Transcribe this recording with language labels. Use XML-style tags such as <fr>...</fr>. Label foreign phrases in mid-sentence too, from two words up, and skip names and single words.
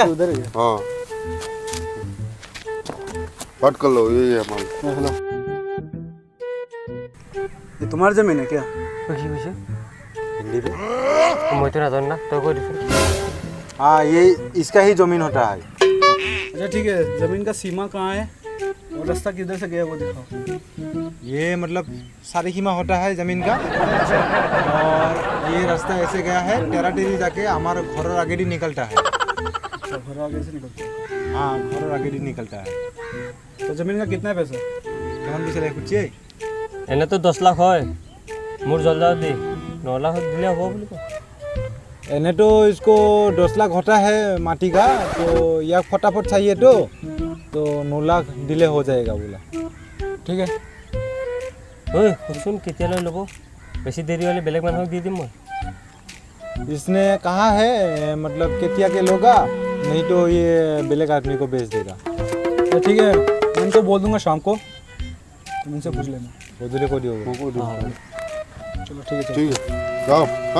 <hi>उधर ही है हाँ कट कर लो ये माल हेलो ये तुम्हारी ज़मीन है क्या</hi> <as>কি কৈছে হিন্দীতে মইতো নাজানো না তই কৈ দিছ</as> <hi>हाँ ये इसका ही जमीन होता है अच्छा ठीक है ज़मीन का सीमा कहाँ है और रास्ता किधर से गया वो दिखाओ ये मतलब सारी सीमा होता है जमीन का और ये रास्ता ऐसे गया है टेराटेरी जाके हमारे घर आगे ही निकलता है अच्छा घर आगे से निकलते हैं हाँ घर आगे ही निकलता है तो ज़मीन का कितना पैसा</hi> <as>কেমন পিছলে খুঁজছে এনেতো 10 লাখ হয় মোৰ জলদি দি 9 লাখ দিলে হ'ব বুলি কয়</as> <hi>एने तो इसको 10 लाख होता है माटी का तो यह फटाफट चाहिए तो 9 लाख डिले हो जाएगा बोला ठीक है</hi> <as>ঐ শুনচোন কেতিয়ালৈ ল'ব বেছি দেৰি হ'লে বেলেগ মানুহক দি দিম মই</as> <hi>इसने कहा है मतलब केतिया के लोगा नहीं तो ये बेलेग आदमी को बेच देगा तो ठीक है मैं इनको बोल दूंगा शाम को तुम इनसे पूछ लेना वो दूल्हे को दियो चलो ठीक है ठीक है जाओ हाँ</hi>